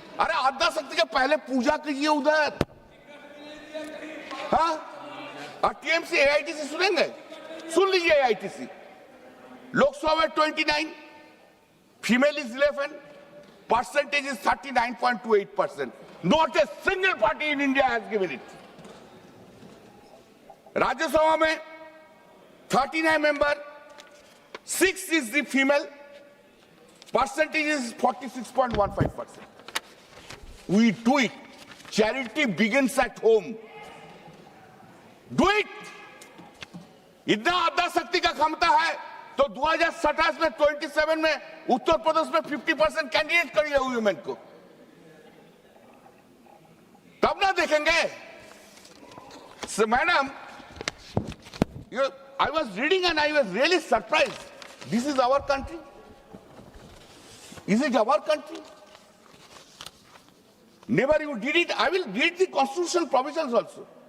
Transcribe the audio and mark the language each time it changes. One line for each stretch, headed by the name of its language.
Hindi: अरे आद्या शक्ति के पहले पूजा कीजिए उधर, हाँ। और टीएमसी एआईटीसी सुनेंगे, सुन लीजिए एआईटीसी, लोकसभा में 29,
English: Female is 11, percentage is 39.28%। Not a single party in India has given it. Rajya Sabha में 39 member, 6 is the female, percentage is 46.15%. We do it. Charity begins at home. Do it.
Hindi: इतना आद्या शक्ति का क्षमता है तो 2027 में 27 में उत्तर प्रदेश में 50% कैंडिडेट करिए वुमेन को, तब ना देखेंगे।
English: So, madam, I was reading and I was really surprised. This is our country. Is it our country? Never you did it. I will read the constitutional provisions also.